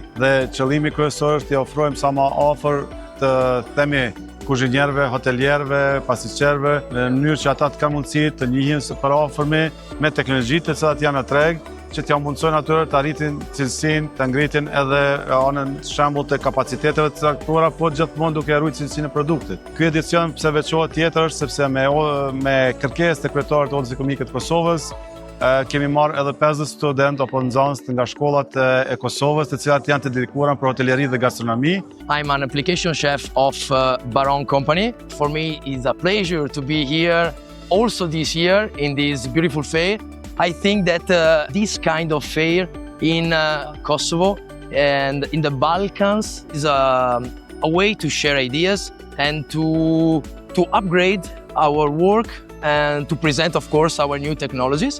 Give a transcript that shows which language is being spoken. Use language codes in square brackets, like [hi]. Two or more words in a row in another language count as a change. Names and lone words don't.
[sq] Dhe qëllimi kryesor është t'i ofrojmë sa më afër të themi kuzhinierëve, hotelierëve, pasticierëve, në mënyrë që ata të kanë mundësi të njihen së përafërmi me teknologjitë të cilat janë në treg, që t'ja mundsojnë atyre të arritin cilësinë, të ngritin edhe anën shembull të kapaciteteve të caktuara, po gjithmonë duke ruajtur cilësinë e produktit. Ky edicion pse veçohet tjetër është sepse me kërkesë të kryetarit të Odës Ekonomike të Kosovës, kemi marrë edhe 50 studentë apo nxënës nga shkollat e Kosovës, të cilat janë të dedikuara për hoteleri dhe gastronomi. [en] I'm an application chef of Baron Company. For me, it's a pleasure to be here also this year in this beautiful fair. I think that this kind of fair in Kosovo and in the Balkans is a way to share ideas and to upgrade our work and to present, of course, our new technologies.